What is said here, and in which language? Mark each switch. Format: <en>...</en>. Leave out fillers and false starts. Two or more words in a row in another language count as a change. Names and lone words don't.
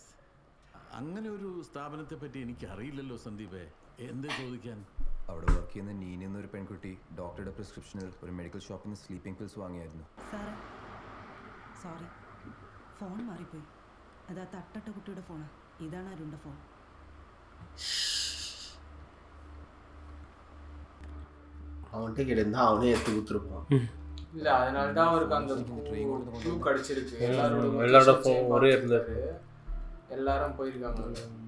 <ml>അങ്ങനെ ഒരു സ്ഥാപനത്തെ പറ്റി എനിക്ക് അറിയില്ലല്ലോ സന്ദീപേ. എന്താ ചോദിക്കാൻ? അവിടെ വർക്ക് ചെയ്യുന്ന നീന എന്നൊരു പെൺകുട്ടി ഡോക്ടറുടെ പ്രിസ്ക്രിപ്ഷനിൽ ഒരു മെഡിക്കൽ ഷോപ്പിൽ നിന്ന്</ml> <en>sleeping pills</en> <ml>വാങ്ങിയായിരുന്നു. സാറേ സോറി, ഫോൺ മാറിപ്പോയി. അതാ തട്ടട്ട കുട്ടിയുടെ ഫോണാ. ഇതാണ് അരുണിന്റെ ഫോൺ.</ml> <ta>அவன்கிட்ட கேட்டா அவனே எடுத்து கொடுத்துருப்பான். இல்ல அதனால தான் அவருக்கு அந்த க்ளூ கிடைச்சிருக்கு. எல்லாரோட ஃபோன் ஒரே இருந்தாரு. எல்லாரும் போயிருக்காங்க.</ta>